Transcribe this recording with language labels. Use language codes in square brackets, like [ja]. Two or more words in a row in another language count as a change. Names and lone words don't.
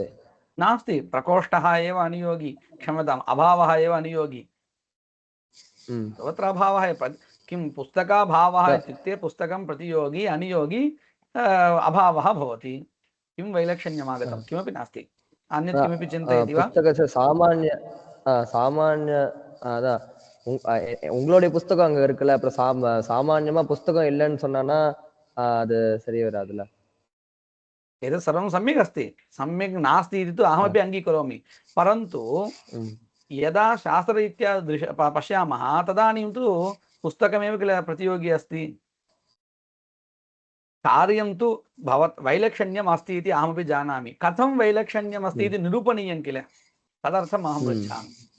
[sa] नास्ति, प्रकोष्ठः एव अनुयोगी, क्षम्यताम्, अभावः एव अनुयोगी। सर्वत्र अभावः किं पुस्तकाभावः इत्युक्ते पुस्तकं प्रतियोगी, अनुयोगी अभावः भवति। किं वैलक्षण्यम् आगतं? किमपि नास्ति। अन्यत् किमपि चिन्तयति वा? पुस्तकस्य सामान्य [ta] சாமானிய அதான் உங்களுடைய புஸ்தகம் அங்க இருக்குல்ல, அப்புறம் சாமான்யமா புஸ்தகம் இல்லைன்னு சொன்னானா அது சரி வராதுல்ல. [sa] एतत् सर्वं सम्यक् अस्ति, सम्यक् नास्ति इति तु अहमपि अङ्गीकरोमि, परन्तु यदा शास्त्ररीत्या पश्यामः तदानीं तु पुस्तकमेव किल प्रतियोगी अस्ति। कार्यं तु वैलक्षण्यम् अस्ति इति अहमपि जानामि, कथं वैलक्षण्यम् अस्ति इति निरूपणीयं किल, तदर्थम् अहं पृच्छामि।